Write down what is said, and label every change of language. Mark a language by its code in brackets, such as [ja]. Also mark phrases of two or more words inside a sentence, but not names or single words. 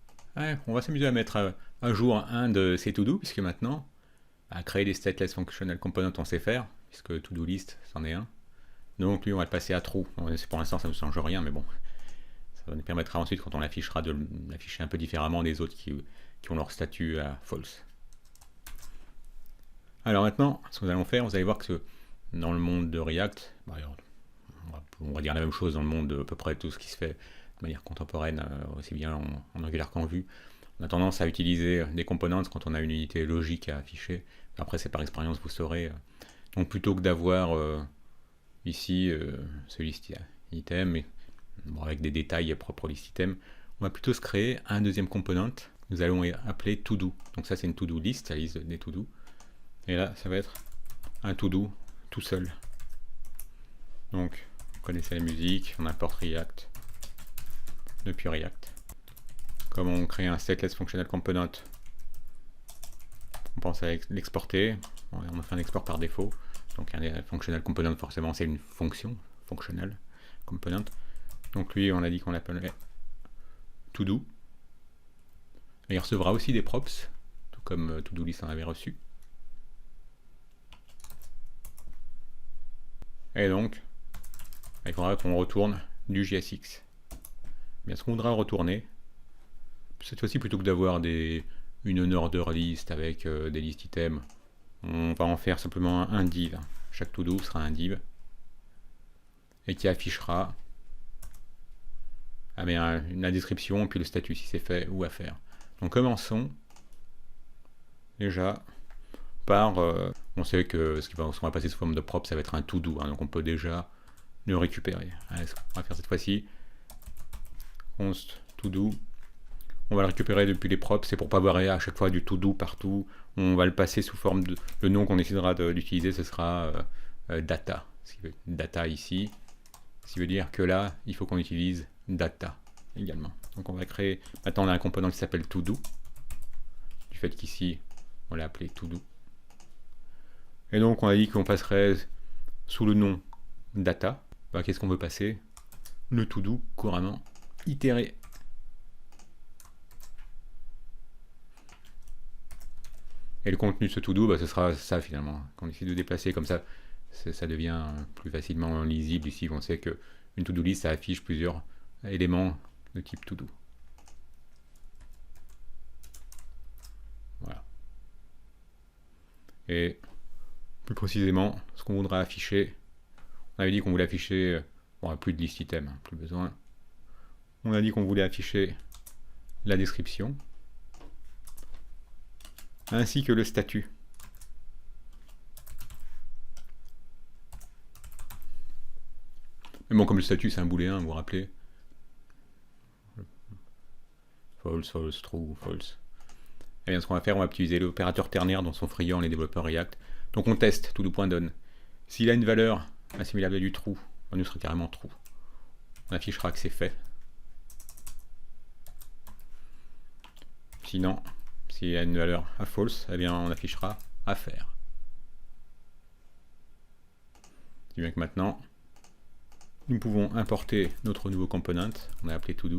[fr] Ouais, on va s'amuser à mettre à jour un de ces to-do, puisque maintenant, à créer des [en] stateless functional components, [fr] on sait faire, puisque [en] to-do list, [fr] c'en est un. Donc lui, on va le passer à true. Pour l'instant, ça ne change rien, mais bon, ça nous permettra ensuite, quand on l'affichera, de l'afficher un peu différemment des autres qui ont leur statut à false. Alors maintenant, ce que nous allons faire, vous allez voir que dans le monde de React, on va dire la même chose dans le monde de à peu près tout ce qui se fait de manière contemporaine, aussi bien en Angular qu'en Vue. On a tendance à utiliser des components quand on a une unité logique à afficher. Après, c'est par expérience, vous saurez. Donc plutôt que d'avoir ici ce [en] list item, [fr] avec des détails propres au [en] list item, [fr] on va plutôt se créer un deuxième component. Nous allons appeler to-do. Donc ça, c'est une [en] to-do list, [fr] la liste des to-do. Et là, ça va être un to-do tout seul. Donc, vous connaissez la musique, on importe React depuis React. Comme on crée un [en] stateless functional component, [fr] on pense à l'exporter. On a fait un export par défaut. Donc un [en] functional component, [fr] forcément, c'est une fonction [en] functional component. [fr] Donc lui, on a dit qu'on l'appelait to-do. Il recevra aussi des props, tout comme [en] to-do list [fr] en avait reçu. Et donc, il faudra qu'on retourne du JSX. Bien, ce qu'on voudra retourner, cette fois-ci, plutôt que d'avoir une [en] order list [fr] avec des listes items, on va en faire simplement un div. Chaque to-do sera un div et qui affichera la description et puis le statut si c'est fait ou à faire. Donc commençons déjà par, on sait que ce qu'on va passer sous forme de prop, ça va être un to-do, hein, donc on peut déjà le récupérer. Allez, on va faire cette fois-ci const to-do. On va le récupérer depuis les props, c'est pour pas avoir à chaque fois du to-do partout. On va le passer sous forme de... Le nom qu'on décidera d'utiliser, ce sera data. Data ici. Ce qui veut dire que là, il faut qu'on utilise data également. Donc on va créer... Maintenant, on a un component qui s'appelle to-do. Du fait qu'ici, on l'a appelé to-do. Et donc, on a dit qu'on passerait sous le nom data. Bah, qu'est-ce qu'on veut passer? Le to-do couramment itéré. Et le contenu de ce to-do, bah, ce sera ça finalement, qu'on essaie de déplacer comme ça, ça devient plus facilement lisible ici. On sait qu'une [en] to-do list, [fr] ça affiche plusieurs éléments de type to-do. Voilà. Et plus précisément, ce qu'on voudra afficher, on avait dit qu'on voulait afficher, bon, plus de liste item, hein, plus besoin. On a dit qu'on voulait afficher la description, ainsi que le statut. Mais bon, comme le statut c'est un booléen, vous vous rappelez, [en] false, false, true, false. [fr] Et bien ce qu'on va faire, on va utiliser l'opérateur ternaire dont sont friands les développeurs React. Donc on teste to-do.done. S'il a une valeur assimilable à du true, on nous sera carrément true. On affichera que c'est fait. Sinon, s'il y a une valeur à false, eh bien on affichera à faire. C'est bien que maintenant, nous pouvons importer notre nouveau component, on a appelé todo.